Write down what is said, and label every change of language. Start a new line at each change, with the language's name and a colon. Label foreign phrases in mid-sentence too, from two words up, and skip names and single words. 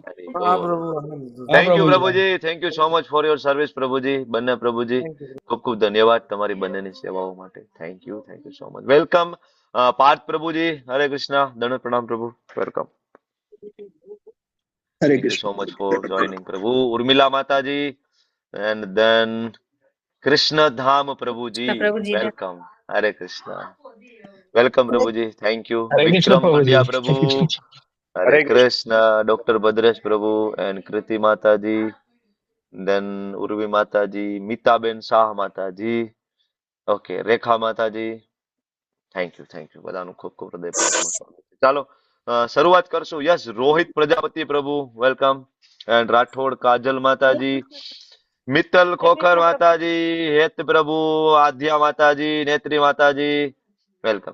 English: વેરી
Gujarati: હા
English: ગુડ.
Gujarati: પ્રભુ હા
English: Thank you
Gujarati: પ્રભુજી.
English: પ્રભુજી. Thank you so much for your service પ્રભુજી. બંને પ્રભુજી Thank you.
Gujarati: ખૂબ ખૂબ ધન્યવાદ તમારી બંનેની સેવાઓ માટે.
English: Thank you so much. Welcome પાર્થ પ્રભુજી.
Gujarati: હરે કૃષ્ણ. દંડ પ્રણામ પ્રભુ. વેલકમ. હરે
English: Thank you
Gujarati: કૃષ્ણ.
English: so much for joining, Prabhu. Urmila Mataji, and then Krishna Dham Prabhuji.
Gujarati: પ્રભુજી
English: Welcome. Hare Krishna. Welcome, Prabhuji. Thank you.
Hindi: हरे कृष्ण
English: Vikram
Hindi: प्रभु जी
English: Pandya Prabhu. Hare Krishna. Dr. Bhadresh Prabhu and Kriti Mataji. Then Urvi Mataji, Mitaben Shah Mataji. Okay, Rekha Mataji. Thank you
Gujarati: બધાનું ખૂબ ખૂબ હૃદયપૂર્વકનું સ્વાગત છે. ચાલો શરૂઆત કરશું. યસ, રોહિત પ્રજાપતિ પ્રભુ, વેલકમ. એન્ડ રાઠોડ કાજલ માતાજી, મિત્તલ ખોખર માતાજી, હેત પ્રભુ, આધ્યા માતાજી, નેત્રી માતાજી, વેલકમ.